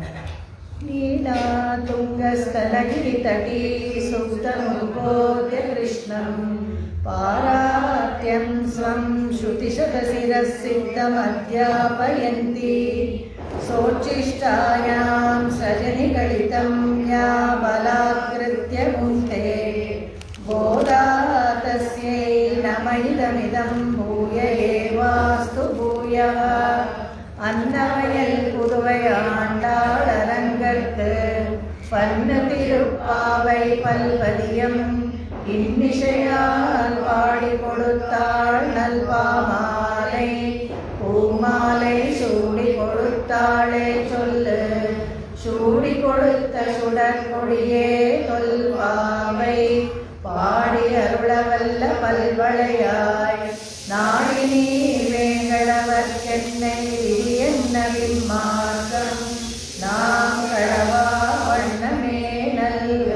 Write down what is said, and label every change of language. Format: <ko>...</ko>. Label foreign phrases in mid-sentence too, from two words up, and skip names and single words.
<sa>ನೀಲಾ ತುಂಗಸ್ಥಲಗಿರಿತಟೀ ಸುಪ್ತಮುದ್ಬೋಧ್ಯ ಕೃಷ್ಣಂ ಪಾರಾತ್ಯಂ ಸ್ವಂ ಶ್ರುತಿಶತಶಿರಸ್ಸಿದ್ಧಮಧ್ಯಾಪಯಂತಿ ಸೋಚ್ಚಿಷ್ಟಾಯಾಂ ಸೃಜನಿಗಳಿತಂ ಯಾ ಬಲಾತ್ಕೃತ್ಯ ಮುಂತೆ ಬೋಧಾ ತಸ್ಯೈ ನಮೈದಮಿದಂ ಭೂಯ ಏವಾಸ್ತು ಭೂಯಃ.</sa> <ta>அன்னவயல் புதுவையாண்டாளரங்கற்கு பன்னு திருப்பாவை பல்வதியம் இன்னிசையால் பாடி கொடுத்தாள் நல்பாமாலை. பூமாலை சூடி கொடுத்தாளே சொல்லு, சூடி கொடுத்த சுடற்கொடியே தொல்பாவை பாடி அருளவல்ல பல்வளையாய் நாடி நீ வேங்களவர்க்கென்னை விதியென்ன விம்மார்க்கம் நாம் கடவா வண்ணமே நல்கு.</ta>